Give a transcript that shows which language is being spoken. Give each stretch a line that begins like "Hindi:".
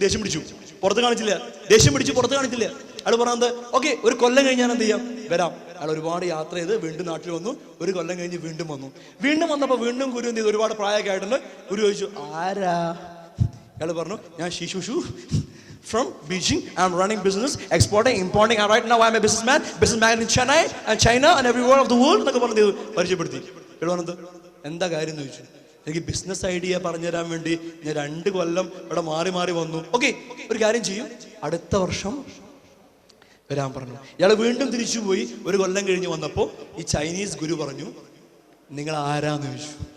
Malayalam: ദേഷ്യം പിടിച്ചു, പുറത്ത് കാണിച്ചില്ല. അയാൾ പറഞ്ഞത്, ഓക്കെ, ഒരു കൊല്ലം കഴിഞ്ഞ് ഞാൻ എന്ത് ചെയ്യാം, വരാം. അയാൾ ഒരുപാട് യാത്ര ചെയ്ത് വീണ്ടും നാട്ടിൽ വന്നു. ഒരു കൊല്ലം കഴിഞ്ഞ് വീണ്ടും വന്നപ്പോൾ വീണ്ടും ഗുരു എന്ത് ചെയ്തു? ഒരുപാട് പ്രായമൊക്കെ ആയിട്ടുണ്ട്. ഗുരു ചോദിച്ചു, ആരാ? അയാൾ പറഞ്ഞു, ഞാൻ ഷീഷുഷു from Beijing.
English: I'm running business, exporting, importing, and right now I'm a businessman in Chennai and China and everywhere of the world.
Malayalam: എന്നൊക്കെ പറഞ്ഞു പരിചയപ്പെടുത്തി. പറഞ്ഞത്, എന്താ കാര്യം എന്ന് ചോദിച്ചു. എനിക്ക് ബിസിനസ് ഐഡിയ പറഞ്ഞു തരാൻ വേണ്ടി ഞാൻ 2 കൊല്ലം ഇവിടെ മാറി വന്നു. ഓക്കെ, ഒരു കാര്യം ചെയ്യും, അടുത്ത വർഷം വരാൻ പറഞ്ഞു. ഇയാൾ വീണ്ടും തിരിച്ചുപോയി. ഒരു കൊല്ലം കഴിഞ്ഞ് വന്നപ്പോൾ ഈ ചൈനീസ് ഗുരു പറഞ്ഞു, നിങ്ങൾ ആരാന്ന് ചോദിച്ചു.